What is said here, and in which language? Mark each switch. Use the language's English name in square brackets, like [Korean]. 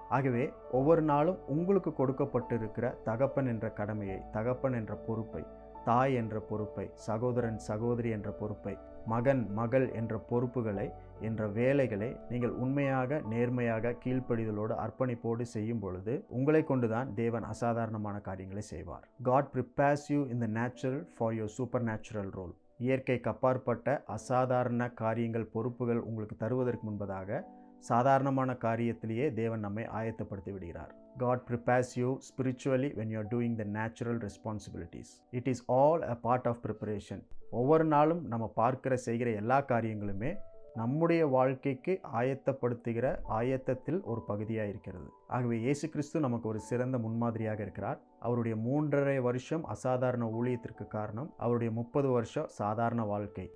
[Tamil] ஆகவே ஒவ்வொரு நாளும் உங்களுக்கு கொடுக்கப்பட்டிருக்கிற தகப்பன் என்ற கடமையை, தகப்பன் என்ற பொறுப்பை, தாய் என்ற பொறுப்பை, சகோதரன் சகோதரி என்ற பொறுப்பை, மகன் மகள் என்ற பொறுப்புகளை, என்ற வேலைகளை நீங்கள் உண்மையாக, நேர்மையாக, கீழ்ப்படிதலோடு, அர்ப்பணிப்போடு செய்யும் பொழுது உங்களை கொண்டுதான் தேவன் அசாதாரணமான காரியங்களை செய்வார். [English] God prepares you in the natural for your supernatural role. [Tamil] இயற்கைக்கு அப்பாற்பட்ட அசாதாரண காரியங்கள், பொறுப்புகள் உங்களுக்கு தருவதற்கு முன்பதாக சாதாரணமான காரியத்திலேயே தேவன் நம்மை ஆயத்தப்படுத்தி விடுகிறார். [English] God prepares you spiritually when you are doing the natural responsibilities. It is all a part of preparation. [Tamil] ஒவ்வொரு நாளும் நம்ம பார்க்கிற செய்கிற எல்லா காரியங்களுமே நம்முடைய வாழ்க்கைக்கு ஆயத்தப்படுத்துகிற ஆயத்தத்தில் ஒரு பகுதியாக இருக்கிறது. ஆகவே இயேசு கிறிஸ்து நமக்கு ஒரு சிறந்த முன்மாதிரியாக இருக்கிறார். அவருடைய 3.5 வருஷம் அசாதாரண ஊழியத்திற்கு காரணம் அவருடைய 30 வருஷம் சாதாரண வாழ்க்கை.